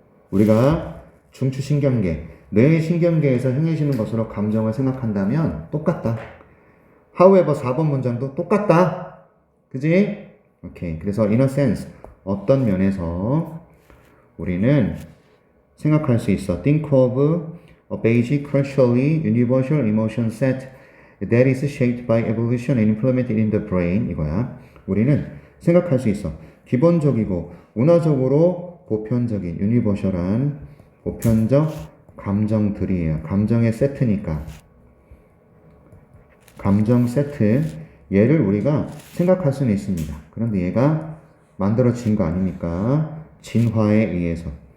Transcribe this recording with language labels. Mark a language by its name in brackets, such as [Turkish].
[Korean] 우리가 중추신경계, 뇌의 신경계에서 행해지는 것으로 감정을 생각한다면 똑같다. however 4번 문장도 똑같다. 그지? 오케이. 그래서 [English] in a sense, [Korean] 어떤 면에서 우리는 생각할 수 있어. [English] Think of a basic, culturally universal emotion set that is shaped by evolution and implemented in the brain. [Korean] 이거야. 우리는 생각할 수 있어. 기본적이고 문화적으로 보편적인, 유니버셜한 보편적 감정들이에요. 감정의 세트니까. 감정 세트. 얘를 우리가 생각할 수는 있습니다. 그런데 얘가 만들어진 거 아닙니까? 진화에 의해서.